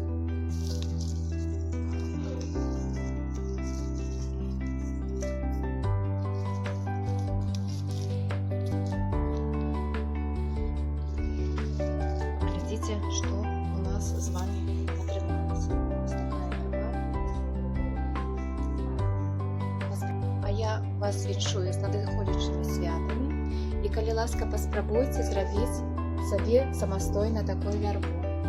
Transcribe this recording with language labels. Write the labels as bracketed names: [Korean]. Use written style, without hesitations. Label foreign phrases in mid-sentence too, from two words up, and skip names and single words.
[Russian] Глядите, что у нас с вами отрималось. Вот такая верба. [Belarusian] А я вас віншую з надыходзячымі святамі, і калі ласка, паспрабуйце зрабіць сабе самастойна такую вербу.